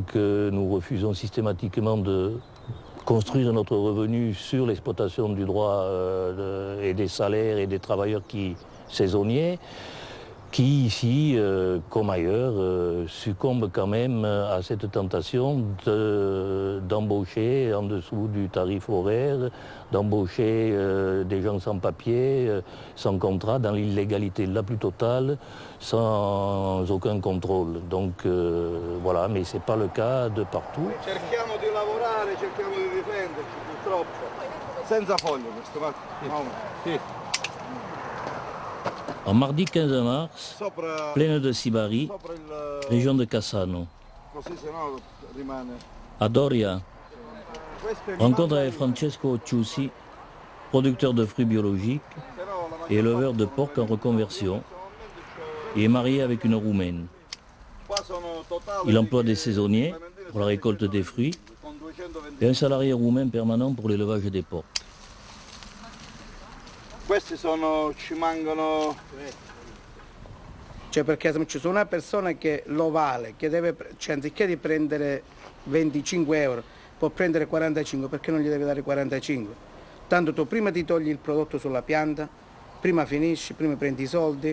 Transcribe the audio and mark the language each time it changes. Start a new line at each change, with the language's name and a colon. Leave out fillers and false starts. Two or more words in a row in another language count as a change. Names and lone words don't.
French: que nous refusons systématiquement de construire notre revenu sur l'exploitation du droit et des salaires et des travailleurs saisonniers, qui ici, comme ailleurs, succombent quand même à cette tentation d'embaucher en dessous du tarif horaire, d'embaucher des gens sans papier, sans contrat, dans l'illégalité la plus totale, sans aucun contrôle. Donc voilà, mais ce n'est pas le cas de partout.
Italian: Cerchiamo di lavorare, cerchiamo di difenderci, purtroppo. Senza foglio questo, Sì.
French: En mardi 15 mars, plaine de Sibari, région de Cassano. À Doria, rencontre avec Francesco Ciusi, producteur de fruits biologiques et éleveur de porc en reconversion. Il est marié avec une Roumaine. Il emploie des saisonniers pour la récolte des fruits et un salarié roumain permanent pour l'élevage des porcs.
Italian: Questi ci mancano. Cioè perché se ci sono una persona che lo vale, che deve, cioè anziché di prendere 25 euro, può prendere 45, perché non gli deve dare 45? Tanto tu prima ti togli il prodotto sulla pianta, prima finisci, prima prendi i soldi.